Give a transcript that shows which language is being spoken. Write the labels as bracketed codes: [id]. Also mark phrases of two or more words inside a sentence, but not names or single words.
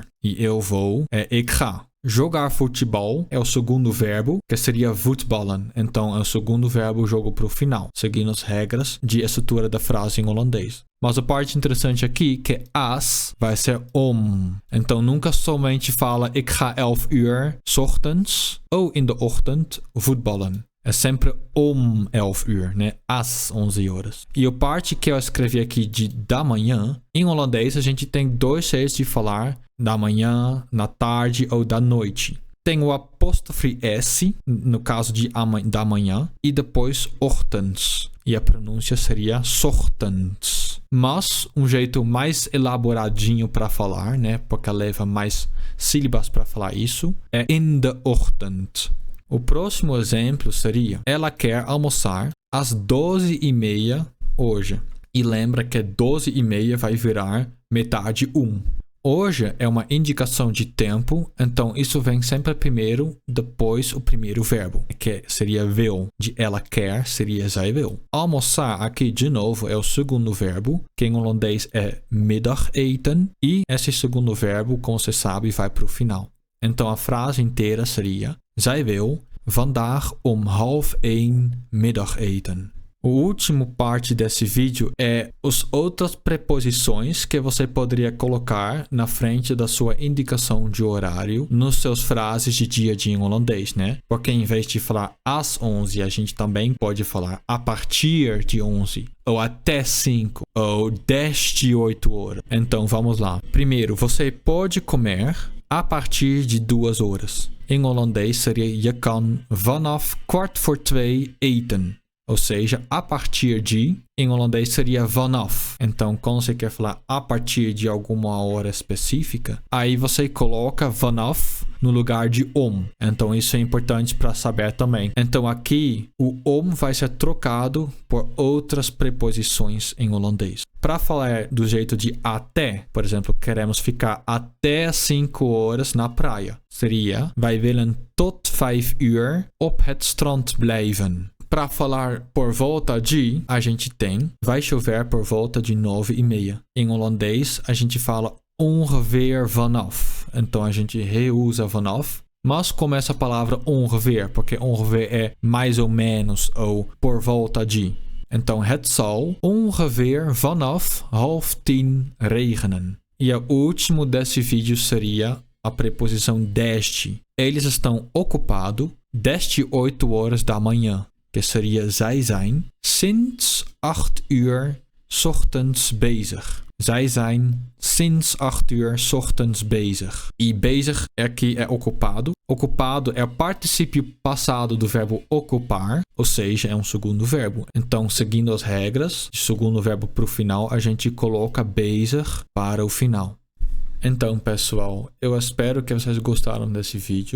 [pt] E eu vou [nl] ik ga. [pt] Jogar futebol é o segundo verbo, que seria voetballen. Então, é o segundo verbo, jogo para o final, seguindo as regras de estrutura da frase em holandês. Mas a parte interessante aqui é que as vai ser om. Então, nunca somente fala [nl] ik ga 11 uur 's ochtends [pt] ou [nl] in de ochtend voetballen. [pt] É sempre [nl] om 11 uur, [pt] né? Às 11 horas. E a parte que eu escrevi aqui de da manhã, em holandês a gente tem dois jeitos de falar da manhã, na tarde ou da noite. Tem o apóstrofe S, no caso de da manhã, e depois ochtends. E a pronúncia seria [nl] 's ochtends. [pt] Mas um jeito mais elaboradinho para falar, né? Porque leva mais sílabas para falar isso, é [nl] in de ochtend. [pt] O próximo exemplo seria: ela quer almoçar às 12h30 hoje. E lembra que 12h30 vai virar metade 1. Hoje é uma indicação de tempo, então isso vem sempre primeiro, depois o primeiro verbo, que seria wil. De ela quer seria [nl] zij wil. [pt] Almoçar aqui de novo é o segundo verbo, que em holandês é middageten. E esse segundo verbo, como você sabe, vai para o final. Então a frase inteira seria: [nl] zij wil vandaag 12:30 middageten. [pt] O último parte desse vídeo é as outras preposições que você poderia colocar na frente da sua indicação de horário nos seus frases de dia a dia em holandês, né? Porque em vez de falar às 11, a gente também pode falar a partir de 11, ou até 5, ou desde 8 horas. Então vamos lá. Primeiro, você pode comer a partir de 2 horas. Em holandês seria [nl] je kan vanaf 2:15 eten. [pt] Ou seja, a partir de, em holandês seria vanaf. Então, quando você quer falar a partir de alguma hora específica, aí você coloca vanaf no lugar de om. Então, isso é importante para saber também. Então, aqui, o om vai ser trocado por outras preposições em holandês. Para falar do jeito de até, por exemplo, queremos ficar até 5 horas na praia. Seria, [nl] wij willen tot 5 uur op het strand blijven. [pt] Para falar por volta de, a gente tem vai chover por volta de 9h30. Em holandês, a gente fala [nl] ongeveer vanaf. [pt] Então, a gente reusa vanaf. Mas começa a palavra ongeveer, porque ongeveer é mais ou menos ou por volta de. Então, [nl] het zal ongeveer vanaf 9:30 regenen. [pt] E o último desse vídeo seria a preposição desde. Eles estão ocupados desde 8 horas da manhã. Que seria [nl] zij zijn sinds 8 uur 's ochtends bezig. Zij zijn sinds 8 uur 's ochtends bezig. [pt] E bezig aqui é ocupado. Ocupado é o particípio passado do verbo ocupar, ou seja, é um segundo verbo. Então, seguindo as regras de segundo verbo para o final, a gente coloca bezig para o final. Então, pessoal, eu espero que vocês gostaram desse vídeo.